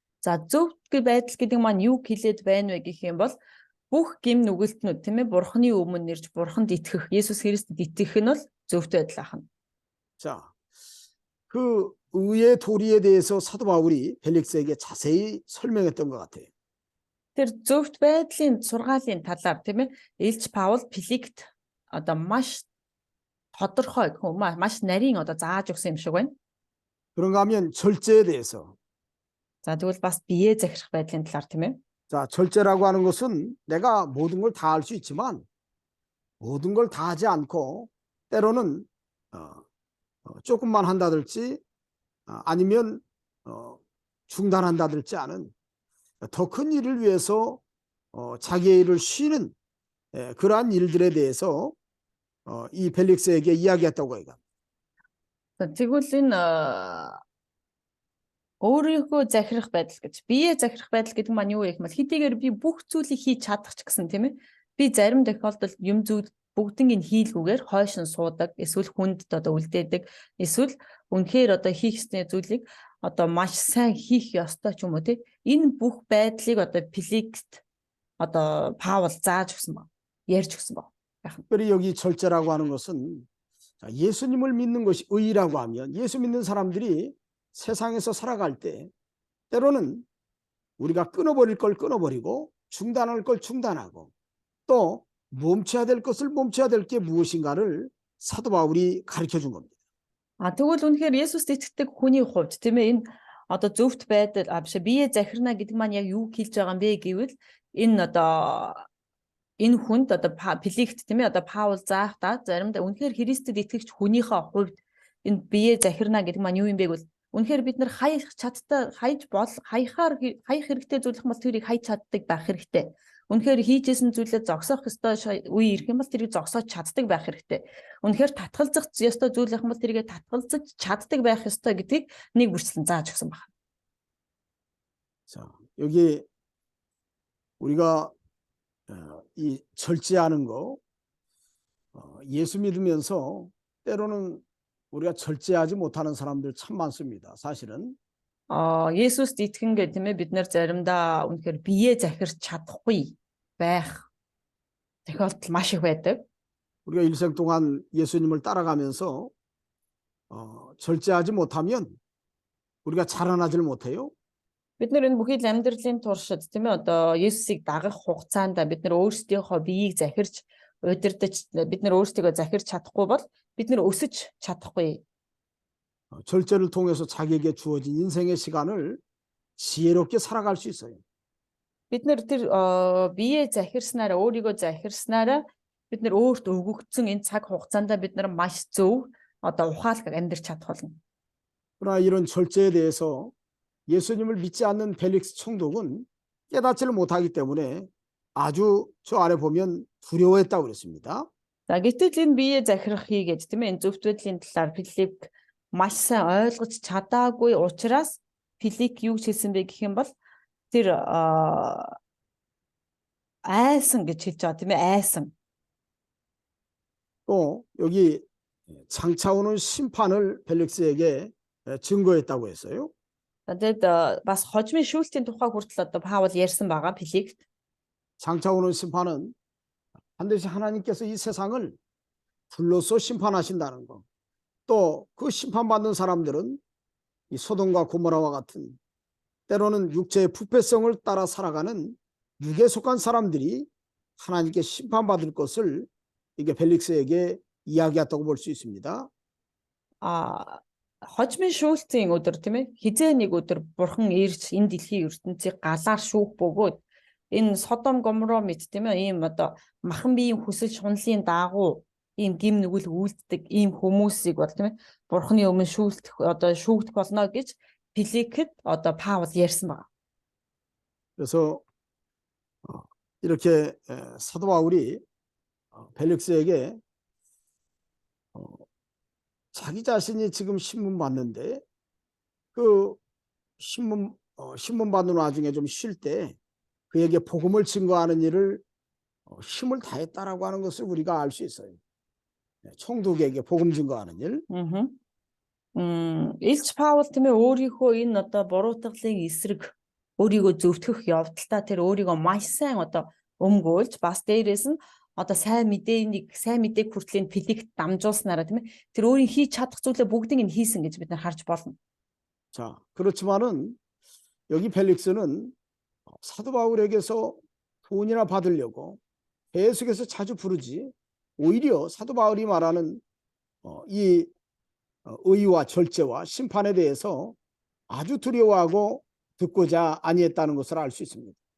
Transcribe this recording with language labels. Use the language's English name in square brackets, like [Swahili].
[Mongolian] За зөвхт байдал гэдэг маань юу хэлээд байна вэ гэх юм бол бүх гим нүгэлтнүүд тийм ээ бурхны өмнө нэрж бурханд итгэх Есүс Христэд итгэх нь бол зөвхт байдал ахна. [Korean] 자, 그 의의 도리에 대해서 사도 바울이 벨릭스에게 자세히 설명했던 것 같아요. [Mongolian] Тэр зөвхт байдлын сургаалын талаар тийм ээ Илч Паул Филикт одоо маш тодорхой маш нарийн одоо зааж өгсөн юм шиг байна. [Korean] 그런가 하면 절제에 대해서. [Mongolian] За тэгвэл бас биеэ захирах байдлын талаар тийм ээ. [Korean] 자, 절제라고 하는 것은 내가 모든 걸 다 할 수 있지만 모든 걸 다 하지 않고 때로는 조금만 한다든지 아니면 중단한다든지 하는 더 큰 일을 위해서 자기의 일을 쉬는 그러한 일들에 대해서 이 벨릭스에게 이야기했다고 해요. [Mongolian] Тэгвэл энэ өөрийнхөө захирах байдал гэж биеэ захирах байдал гэдэг маань юу вэ гэвэл хэдийгээр би бүх зүйлийг хийж чадах ч гэсэн тийм ээ би зарим тохиолдолд юм зүйл бүгднийг хийлгүүгээр хойш нь суудаг эсвэл хүнд одоо үлдээдэг эсвэл үнэхээр одоо хийх ёсны зүйлийг одоо маш сайн хийх ёстой ч юм уу тийм энэ бүх байдлыг одоо Филикт одоо Паул зааж өгсөн ба ярьж өгсөн ба. [Korean] 특별히 여기 절제라고 하는 것은 예수님을 믿는 것이 의라고 하면 예수 믿는 사람들이 세상에서 살아갈 때 때로는 우리가 끊어버릴 걸 끊어버리고 중단할 걸 중단하고 또 멈춰야 될 것을 멈춰야 될 게 무엇인가를 사도 바울이 가르쳐 준 겁니다. [Mongolian] Тэгвэл үнэхээр Есүст итгэдэг хүний хувьд тийм ээ энэ одоо зөвхт байдал биеэ захирна гэдэг маань яг юу хэлж байгаа юм бэ гэвэл энэ одоо энэ хүнд одоо Филикт тийм ээ одоо Паул заахта заримдаа үнэхээр Христэд итгэгч хүнийхээ хувьд энэ биеэ захирна гэдэг маань юу юм бэ гэвэл үнэхээр бид нар хаях хэрэгтэй зүйл юм бол тэрийг хайж чаддаг байх хэрэгтэй. Үнэхээр хийжсэн зүйлээ зогсоох ёстой үе ирэх юм бол тэрийг зогсоож чаддаг байх хэрэгтэй. Үнэхээр татгалзах ёстой зүйл юм бол тэрийг татгалзаж чаддаг байх ёстой гэдгийг нэг бүрчлэн зааж өгсөн байна. [Korean] 자, 여기 우리가 이 절제하는 거 예수 믿으면서 때로는 우리가 절제하지 못하는 사람들 참 많습니다. 사실은. [Mongolian] Есүст итгэн гэх тийм ээ бид нар заримдаа үнэхээр биеэ захирч чадахгүй байх тохиолдол маш их байдаг. [Korean] 우리가 일생 동안 예수님을 따라가면서 절제하지 못하면 우리가 자라나질 못해요. [Mongolian] Бид нар энэ бүхий л амьдралын туршид тийм ээ одоо Есүсийг дагах хугацаанд бид нар өөрсдийнхөө биеийг захирч удирдах бид нар өөрсдийгөө захирч чадахгүй бол бид нар өсөж чадахгүй. [Korean] 절제를 통해서 자기에게 주어진 인생의 시간을 지혜롭게 살아갈 수 있어요. [Mongolian] Бид нар тэр биеэ захирснараа өөрийгөө захирснараа бид нар өөрт өгөгдсөн энэ цаг хугацаанд бид нар маш зөв одоо ухаалаг амьдрч чадах болно. [Korean] 그러나 이런 절제에 대해서 예수님을 믿지 않는 벨릭스 총독은 깨닫지를 못하기 때문에 아주 저 안에 보면 두려워했다고 그랬습니다. [Mongolian] За гэтэл энэ биеэ захирахыг гэж тийм ээ зөвхт байдлын талаар Филипп маш сайн ойлгож чадаагүй учраас Филипп юу хэлсэн бэ гэх юм бол тэр айсан гэж хэлж байгаа тийм ээ айсан. [Korean] 또 여기 장차 오는 심판을 벨릭스에게 증거했다고 했어요. [Mongolian] Тэгээд бас хожмын шүүлтийн тухай хүртэл одоо Паул ярьсан байгаа Филиппт. [Korean] 장차 오는 심판은 반드시 하나님께서 이 세상을 불로써 심판하신다는 거. 또 그 심판받는 사람들은 이 소돔과 고모라와 같은 때로는 육체의 부패성을 따라 살아가는 육에 속한 사람들이 하나님께 심판받을 것을 이게 벨릭스에게 이야기했다고 볼 수 있습니다. [Mongolian] Хожмын шүүлтийн өдөр тийм ээ хизээ нэг өдөр бурхан ирж энэ дэлхийн ертөнцийг галаар шүүх бөгөөд энэ Содом Гоморо мэт тийм ээ ийм одоо махан биеийн хүсэл шунлын дагуу ийм гим нүгэл үйлддэг ийм хүмүүсийг бол тийм ээ бурханы өмнө шүүгдэх болно гэж Филиппэд одоо Паул ярьсан байна. [Korean] 그래서 이렇게 사도 바울이 벨릭스에게 자기 자신이 지금 신문 받는데 그 신문 받는 와중에 좀 쉴 때 그에게 복음을 증거하는 일을 힘을 다했다라고 하는 것을 우리가 알 수 있어요. 총독에게 복음 증거하는 일. [Mongolian] Илч Паул тийм ээ өөрийнхөө энэ одоо буруутгалын эсрэг өөрийгөө зөвтгөх явдалтай тэр өөрийгөө маш сайн одоо өмгөөлж бас дээрээс нь одоо сайн мэдээг хүртлийн Филиппт дамжуулснараа тийм ээ тэр өөрийн хийж чадах зүйлээ бүгдийг нь хийсэн гэж бид нар харж болно. [Korean] 자, 그렇지만은 여기 벨릭스는 사도 바울에게서 돈이나 받으려고 계속해서 자주 부르지 오히려 사도 바울이 말하는 이 의와 절제와 심판에 대해서 아주 두려워하고 듣고자 아니했다는 것을 알 수 있습니다.